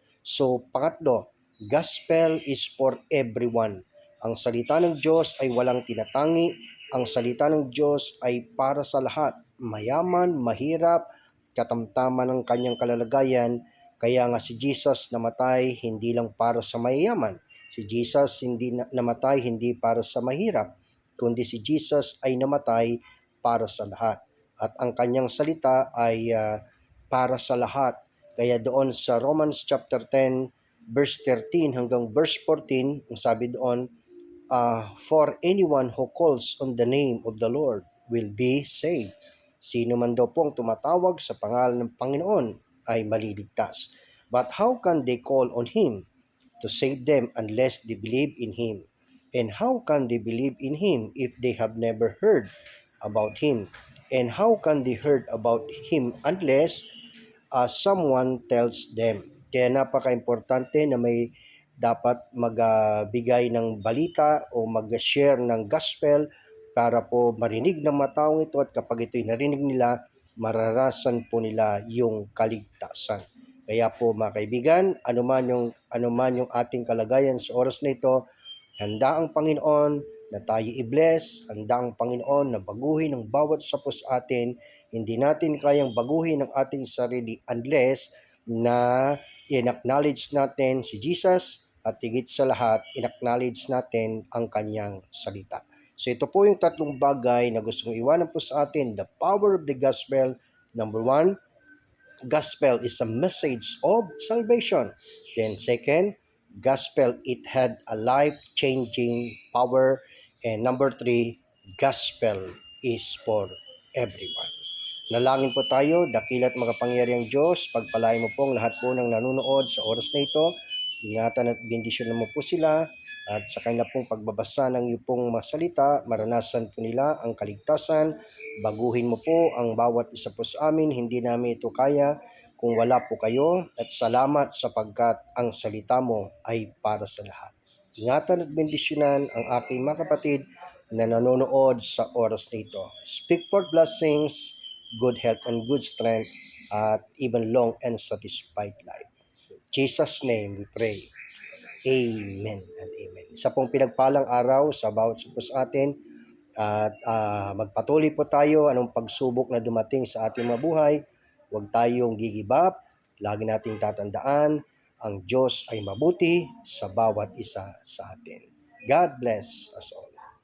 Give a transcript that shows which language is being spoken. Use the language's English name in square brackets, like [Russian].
[English] So, pangatlo, gospel is for everyone. [Filipino] Ang salita ng Diyos ay walang tinatangi. Ang salita ng Diyos ay para sa lahat, mayaman, mahirap, katamtaman ng kanyang kalalagayan. Kaya nga si Jesus namatay hindi lang para sa mayayaman. Si Jesus hindi namatay hindi para sa mahirap, kundi si Jesus ay namatay para sa lahat. At ang kanyang salita ay para sa lahat. Kaya doon sa Romans chapter 10 verse 13 hanggang verse 14, ang sabi doon, [English] "For anyone who calls on the name of the Lord will be saved." [Filipino] Sino man daw pong tumatawag sa pangalan ng Panginoon ay maliligtas. [English] But how can they call on Him to save them unless they believe in Him? And how can they believe in Him if they have never heard about Him? And how can they heard about Him unless someone tells them? [Filipino] Kaya napaka-importante na may dapat magbigay ng balita o mag-share ng gospel para po marinig ng mga taong ito, at kapag ito'y narinig nila, mararasan po nila yung kaligtasan. Kaya po mga kaibigan, anuman yung ating kalagayan sa oras na ito, handa ang Panginoon na tayo i-bless, handa ang Panginoon na baguhin ang bawat isa po sa atin. Hindi natin kayang baguhin ang ating sarili unless na in-acknowledge natin si Jesus, at higit sa lahat, in-acknowledge natin ang kanyang salita. So ito po yung tatlong bagay na gustong iwanan po sa atin. [English] The power of the gospel. Number one, gospel is a message of salvation. Then second, gospel, it had a life-changing power. And number three, gospel is for everyone. [Filipino] Nalangin po tayo, dakila't makapangyarihang Diyos, pagpalain mo pong lahat po ng nanonood sa oras na ito. Ingatan at bendisyon mo po sila, at sa kanya pong pagbabasa ng iyong pong masalita, maranasan po nila ang kaligtasan. Baguhin mo po ang bawat isa po sa amin, hindi namin ito kaya kung wala po kayo, at salamat sapagkat ang salita mo ay para sa lahat. Ingatan at bendisyonan ang aking mga kapatid na nanonood sa oras nito. [English] Speak for blessings, good health and good strength, at even long and satisfied life. In Jesus' name we pray. Amen and amen. [Filipino] Isa pong pinagpalang araw sa bawat isa po sa atin, at magpatuloy po tayo anong pagsubok na dumating sa ating mga buhay. Huwag tayong gigibap. Lagi nating tatandaan, ang Diyos ay mabuti sa bawat isa sa atin. [English] God bless us all.